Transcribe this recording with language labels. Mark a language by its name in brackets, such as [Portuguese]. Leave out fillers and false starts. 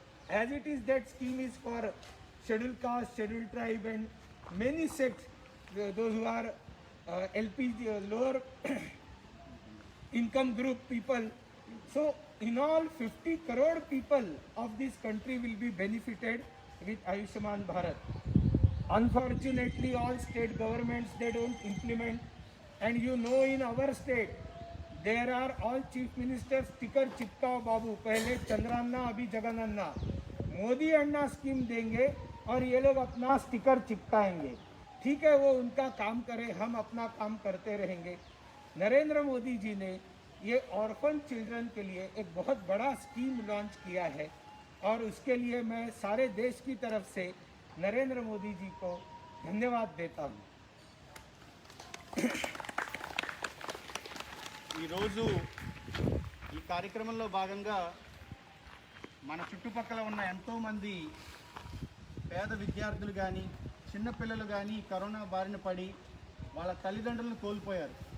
[English] As it is, that scheme is for scheduled caste, scheduled tribe and many sects, those who are LPG, lower income group people. So in all, 50 crore people of this country will be benefited with Ayushman Bharat. Unfortunately, all state governments, they don't implement. And you know, in our state, there are all chief ministers sticker [Hindi] चिपकाओ बाबू, पहले चंद्रान्ना अभी जगनन्ना, मोदी अन्ना scheme देंगे और ये लोग अपना sticker चिपकाएंगे. ठीक है, वो उनका काम करे, हम अपना काम करते रहेंगे. नरेंद्र मोदी जी ने ये ऑर्फन चिल्ड्रन के लिए एक बहुत बड़ा स्कीम लॉन्च किया है और उसके लिए मैं सारे देश की तरफ से नरेंद्र मोदी जी को धन्यवाद देता हूँ. [Telugu] ఈరోజు ఈ కార్యక్రమంలో భాగంగా మన చుట్టుపక్కల ఉన్న ఎంతోమంది పేద విద్యార్థులు కానీ చిన్నపిల్లలు కానీ కరోనా బారిన పడి వాళ్ళ తల్లిదండ్రులను కోల్పోయారు.